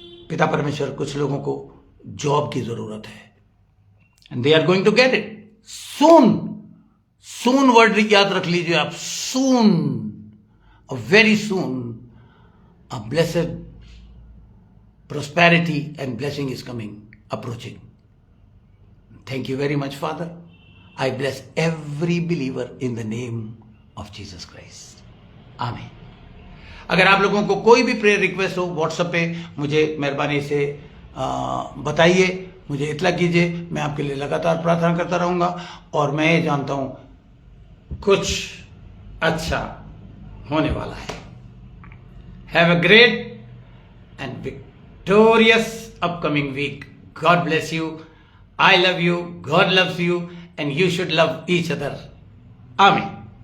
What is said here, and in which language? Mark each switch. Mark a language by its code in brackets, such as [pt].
[hi] पिता परमेश्वर कुछ लोगों को जॉब की जरूरत है, [en] And they are going to get it soon. Soon word [hi] याद रख लीजिए आप, [en] Soon, very soon a blessed prosperity and blessing is coming, approaching. Thank you very much, Father. I bless every believer in the name of Jesus Christ. Amen. [hi] अगर आप लोगों को कोई भी प्रेयर रिक्वेस्ट हो व्हाट्सएप पे मुझे मेहरबानी से बताइए, मुझे इत्तला कीजिए। मैं आपके लिए लगातार प्रार्थना करता रहूंगा और मैं ये जानता हूं कुछ अच्छा होने वाला है। [en] Have a great and victorious upcoming week. God bless you. I love you. God loves you. And you should love each other. Amen.